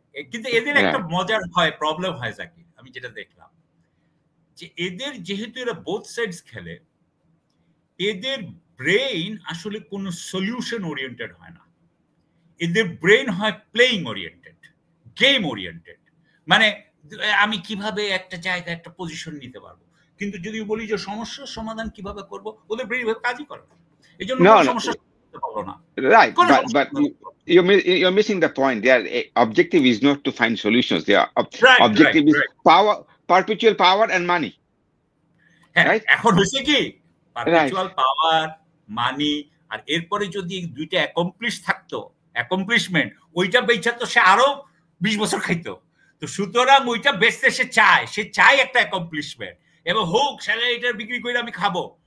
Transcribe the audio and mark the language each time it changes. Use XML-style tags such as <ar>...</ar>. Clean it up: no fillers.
<bn>কিন্তু এদের একটা মজার হয়, প্রবলেম হয় জাকির, আমি যেটা দেখলাম যে এদের যেহেতু এরা বোথ সাইডস খেলে, এদের ব্রেইন আসলে কোনো সলিউশন ওরিয়েন্টেড হয় না। এদের ব্রেইন হয় প্লেইং ওরিয়েন্টেড, গেম ওরিয়েন্টেড। মানে আমি কিভাবে একটা জায়গায় একটা পজিশন নিতে পারবো, কিন্তু যদি বলি যে সমস্যার সমাধান কিভাবে করব, ওদের ব্রেইন কাজই করে না। এই জন্য সমস্যা করতে পারবো না।</bn> <en>Right, but you're missing the point. Their objective is not to find solutions. Their objective is power, perpetual power and money. Right?</en> <bn>এখন হয়েছে কি, পারপেচুয়াল পাওয়ার, মানি, আর এরপরে যদি দুইটা অ্যাকমপ্লিশ থাকতো, অ্যাকমপ্লিশমেন্ট, ওইটা বেচা তো সে আরো 20 বছর খাইতো। তো সুতরাং ওইটা বেচতে সে চায় একটা অ্যাকমপ্লিশমেন্ট, এবং হোক স্যালারিটা বিক্রি করে আমি খাবো।</bn>